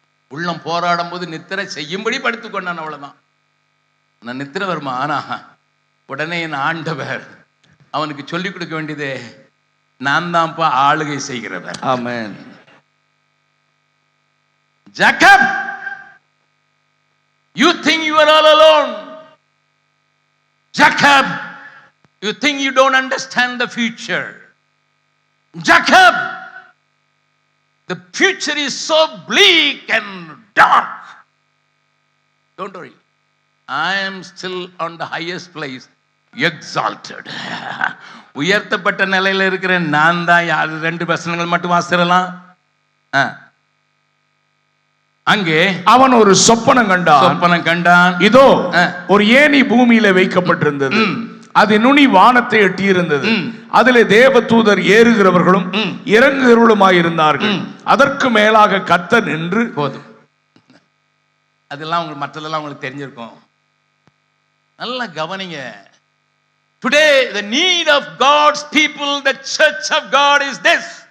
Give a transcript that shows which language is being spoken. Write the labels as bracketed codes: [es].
[ta] உள்ளம் போராடும் போது நித்திரை செய்யும்படி படுத்துக் கொண்டான். அவ்வளவுதான். நான் நித்திரை வருமா? ஆனா உடனே என் ஆண்டவர் அவனுக்கு சொல்லிக் கொடுக்க வேண்டியதே, நான் தான்ப்பா ஆளுகை செய்கிறவர். ஆமென். [en] Jacob, you think you are all alone. Jacob, you think you don't understand the future. Jacob, the future is so bleak and dark. Don't worry. I am still on the highest place, exalted. [ta] உயர்த்தப்பட்ட நிலையில இருக்கிற நான் தான். யாரு 2 வசனங்கள் மட்டும் வாசிக்கலாம். அங்கே அவன் ஒரு சொப்பனம் கண்டான். இதோ ஒரு ஏணி பூமியில வைக்கப்பட்டிருந்தது. அது நுனி வானத்தை எட்டி இருந்தது. அதிலே தேவதூதர் ஏறுகிறவர்களும் இறங்குகிறவர்களுமாயிருந்தார்கள். அதற்கு மேலாக கர்த்தர் நின்று. போதும், அதெல்லாம் உங்களுக்கு மற்றதெல்லாம் உங்களுக்கு தெரிஞ்சிருக்கும். நல்லா கவனிங்க. [en] Today the need of God's people, the church of God is this.